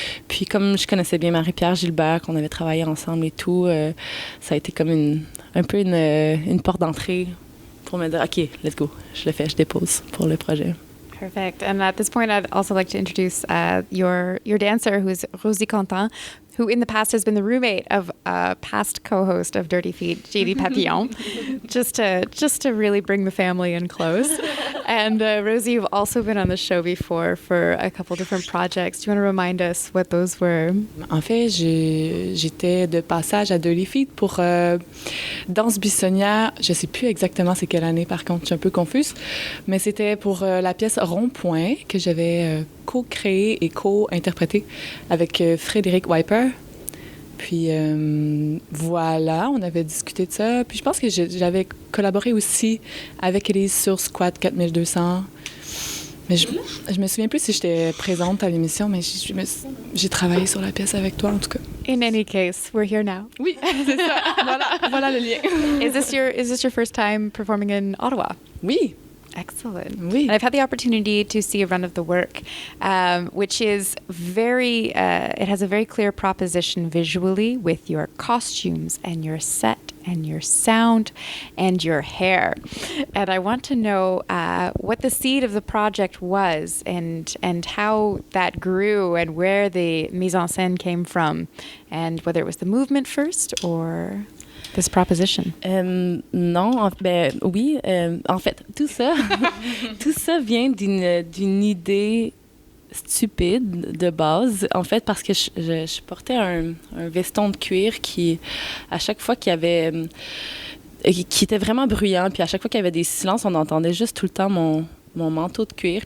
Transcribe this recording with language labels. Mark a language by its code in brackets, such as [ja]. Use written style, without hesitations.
[fr] Puis comme je connaissais bien Marie-Pierre Gilbert, qu'on avait travaillé ensemble et tout, ça a été comme un peu une porte d'entrée pour me dire « [en] OK, let's go, [fr] je le fais, je dépose pour le projet ». [en] Perfect. And at this point, I'd also like to introduce your dancer, who's Rosie Quentin, who in the past has been the roommate of a past co-host of Dirty Feet, JD Papillon, just to really bring the family in close. And Rosie, you've also been on the show before for a couple different projects. Do you want to remind us what those were? [fr] En fait, j'étais de passage à Dirty Feet pour danse buissonnière. Je sais plus exactement c'est quelle année, par contre, je suis un peu confuse. Mais c'était pour la pièce Rond-Point que j'avais co-créée et co-interprétée avec Frédéric Wiper. Puis voilà, on avait discuté de ça. Puis je pense que j'avais collaboré aussi avec Elise sur Squat 4200. Mais je me souviens plus si j'étais présente à l'émission, mais j'ai travaillé sur la pièce avec toi, en tout cas. [en] In any case, we're here now. [fr] Oui, c'est ça. Voilà le lien. [en] Is this your first time performing in Ottawa? [fr] Oui. [en] Excellent. [fr] Oui. [en] And I've had the opportunity to see a run of the work, which is it has a very clear proposition visually with your costumes and your set and your sound and your hair. And I want to know what the seed of the project was and how that grew and where the mise en scène came from and whether it was the movement first or this proposition. [fr] Non, oui. En fait, tout ça vient d'une idée stupide de base. En fait, parce que je portais un veston de cuir qui, à chaque fois qu'il y avait... qui était vraiment bruyant, puis à chaque fois qu'il y avait des silences, on entendait juste tout le temps mon manteau de cuir.